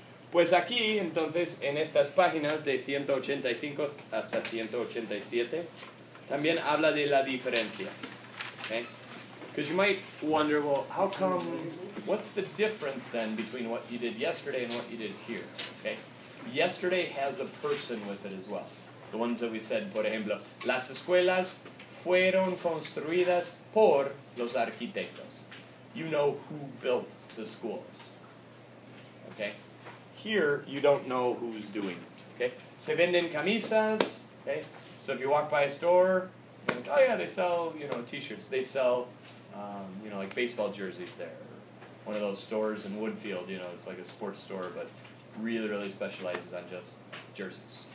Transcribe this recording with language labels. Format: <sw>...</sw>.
<es>Pues aquí, entonces, en estas páginas de 185 hasta 187, también habla de la diferencia, okay?</es> <en>Because you might wonder, well, how come, what's the difference then between what you did yesterday and what you did here, okay? Yesterday has a person with it as well. The ones that we said,</en> <es>por ejemplo, las escuelas fueron construidas por los arquitectos.</es> <en>You know who built the schools, okay? Here, you don't know who's doing it, okay?</en> <es>Se venden camisas,</es> <en>okay? So if you walk by a store, you're like, oh yeah, they sell, t-shirts. They sell, like baseball jerseys there. Or one of those stores in Woodfield, it's like a sports store, but really, really specializes on just jerseys.</en>